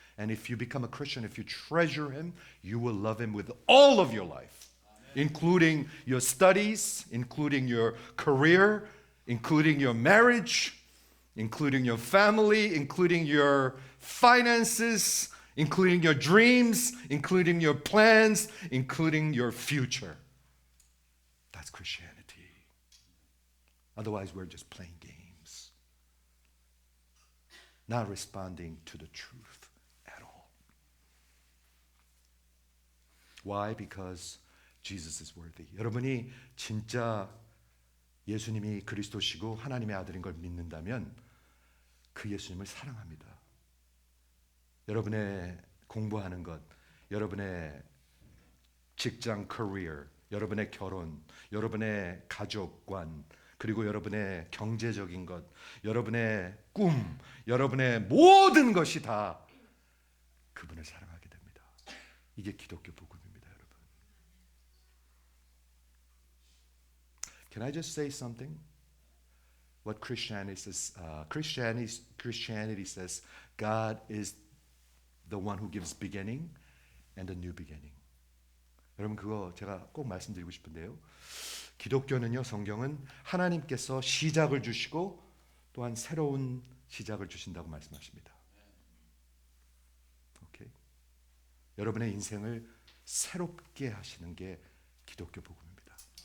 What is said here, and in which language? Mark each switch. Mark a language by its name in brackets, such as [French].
[English] And if you become a Christian, if you treasure Him, you will love Him with all of your life, including your studies, including your career, including your marriage, including your family, including your finances, including your dreams, including your plans, including your future. That's Christianity. Otherwise, we're just playing games, not responding to the truth at all. Why? Because Jesus is worthy. [Korean] 여러분이 진짜 예수님이 그리스도시고 하나님의 아들인 걸 믿는다면 그 예수님을 사랑합니다. 여러분의 공부하는 것, 여러분의 직장, career, 여러분의 결혼, 여러분의 가족관, 그리고 여러분의 경제적인 것, 여러분의 꿈, 여러분의 모든 것이 다 그분을 사랑하게 됩니다. 이게 기독교 복음입니다, 여러분. [English] Can I just say something? What Christianity says, Christianity says God is the one who gives beginning and a new beginning. [Korean] 여러분 그거 제가 꼭 말씀드리고 싶은데요. 기독교는요, 성경은 하나님께서 시작을 주시고 또한 새로운 시작을 주신다고 말씀하십니다. 오케이? 여러분의 인생을 새롭게 하시는 게 기독교 복음입니다.